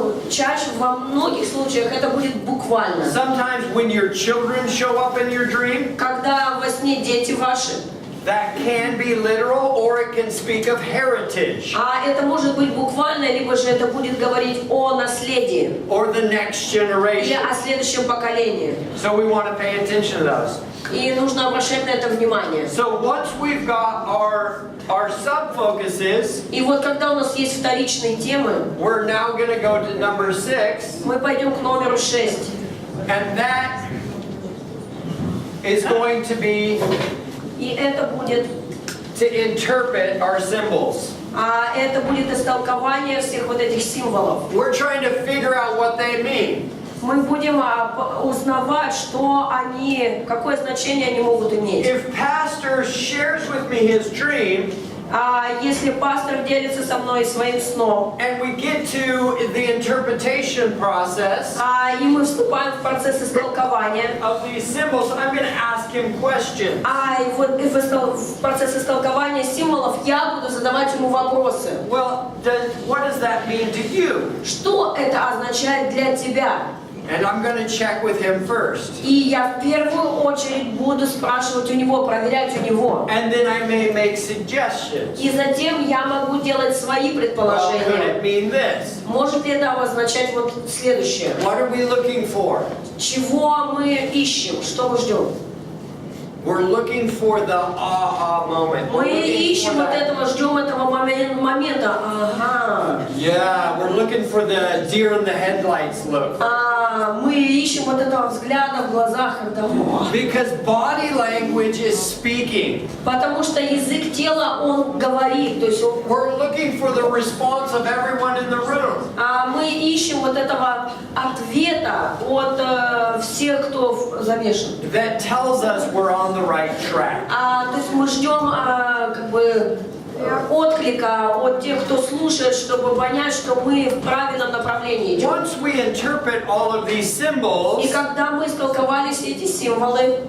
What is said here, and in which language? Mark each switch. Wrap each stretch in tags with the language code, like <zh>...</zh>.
<ru>чаще во многих случаях это будет буквально.</ru> <en>Sometimes when your children show up in your dream,</en> <ru>Когда во сне дети ваши,</ru> <en>that can be literal, or it can speak of heritage,</en> <ru>это может быть буквально, либо же это будет говорить о наследии</ru> <en>or the next</en> <ru>или</ru> <en>generation.</en> <ru>о следующем поколении.</ru> <en>So we want to pay attention to those.</en> <ru>И нужно обращать на это внимание.</ru> <en>So once we've got our sub-focuses,</en> <ru>И вот когда у нас есть вторичные темы,</ru> <en>we're now going to go to number 6,</en> <ru>мы пойдем к номеру 6.</ru> <en>and that is going to be</en> <ru>И это будет,</ru> <en>to interpret our symbols.</en> <ru>это будет истолкование всех вот этих символов.</ru> <en>We're trying to figure out what they mean.</en> <ru>Мы будем узнавать, что они, какое значение они могут иметь.</ru> <en>If pastor shares with me his dream,</en> <ru>Если пастор делится со мной своим сном,</ru> <en>and we get to the interpretation process</en> <ru>и мы вступаем в процесс истолкования,</ru> <en>of these symbols, I'm going to ask him questions.</en> <ru>и вот в процесс истолкования символов я буду задавать ему вопросы.</ru> <en>Well, what does that mean to you?</en> <ru>Что это означает для тебя?</ru> <en>And I'm going to check with him first.</en> <ru>И я в первую очередь буду спрашивать у него, проверять у него.</ru> <en>And then I may make suggestions.</en> <ru>И затем я могу делать свои</ru> <en>Well, could</en> <ru>предположения.</ru> <en>it mean this?</en> <ru>Может ли это означать вот следующее?</ru> <en>What are we looking for?</en> <ru>Чего мы ищем? Что мы ждем?</ru> <en>We're looking for the aha moment. We're</en> <ru>Мы</ru> <en>looking</en> <ru>ищем</ru> <en>for</en> <ru>вот</ru> <en>that-</en> <ru>этого, ждем этого момента. Ага.</ru> <en>Yeah, we're looking for the deer in the headlights look.</en> <ru>Мы ищем вот этого взгляда в глазах, когда...</ru> <en>Because body language is speaking.</en> <ru>Потому что язык тела, он говорит. То есть</ru> <en>We're looking for the response of everyone in the room.</en> <ru>мы ищем вот этого ответа от всех, кто замешан.</ru> <en>That tells us we're on the right track.</en> <ru>То есть мы ждем как бы отклика от тех, кто слушает, чтобы понять, что мы в правильном направлении идем.</ru> <en>Once we interpret all of these symbols,</en> <ru>И когда мы истолковали все эти символы,</ru>